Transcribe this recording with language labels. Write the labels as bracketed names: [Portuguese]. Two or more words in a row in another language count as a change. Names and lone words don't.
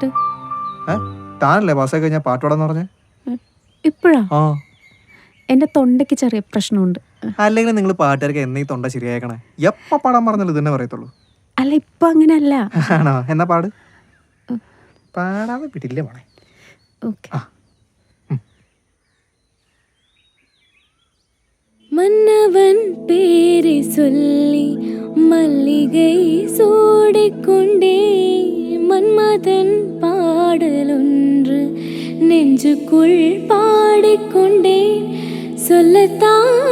[Malayalam] താനല്ലേ പാസ്സായി കഴിഞ്ഞാൽ പാട്ട് പാടാന്ന് പറഞ്ഞേ? ഇപ്പോഴാ? ആ, എന്റെ തൊണ്ടയ്ക്ക് ചെറിയ പ്രശ്നമുണ്ട്. അല്ലെങ്കിൽ നിങ്ങൾ പാട്ടുകാർക്ക് എന്നീ തൊണ്ട ശരിയാക്കണേ. എപ്പ പാടാൻ പറഞ്ഞല്ലോ ഇതന്നെ പറയത്തുള്ളൂ. അല്ല, ഇപ്പൊ അങ്ങനെയല്ല. ആണോ? എന്നാ പാട്. പാടാതെ വിടില്ല മോളെ. ഓക്കെ. [Tamil] மன்னவன் பேரை சொல்லி மல்லிகை சூடிக்கொண்டே மன்மதன் பாடலொன்று நெஞ்சுக்குள் பாடிக்கொண்டே சொல்லத்தான்